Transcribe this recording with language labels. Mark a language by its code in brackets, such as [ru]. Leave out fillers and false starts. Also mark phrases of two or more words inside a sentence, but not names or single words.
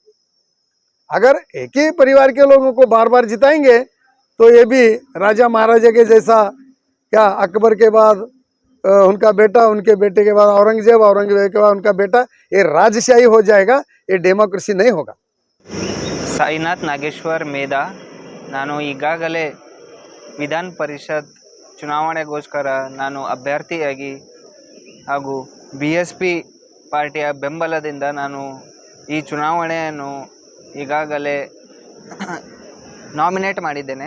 [hi] अगर एक ही परिवार के लोगों को बार बार जिताएंगे तो ये भी राजा महाराजा के जैसा, क्या अकबर के बाद उनका बेटा, उनके बेटे के बाद औरंगजेब, औरंगजेब के बाद उनका बेटा, ये राजशाही हो जाएगा, ये डेमोक्रेसी नहीं होगा। [kn] ಸಾಯಿನಾಥ್ ನಾಗೇಶ್ವರ್ ಮೇಧಾ, ನಾನು ಈಗಾಗಲೇ ವಿಧಾನ ಪರಿಷತ್ ಚುನಾವಣೆಗೋಸ್ಕರ ನಾನು ಅಭ್ಯರ್ಥಿಯಾಗಿ ಹಾಗೂ BSP ಪಾರ್ಟಿಯ ಬೆಂಬಲದಿಂದ ನಾನು ಈ ಚುನಾವಣೆಯನ್ನು ಈಗಾಗಲೇ ನಾಮಿನೇಟ್ ಮಾಡಿದ್ದೇನೆ.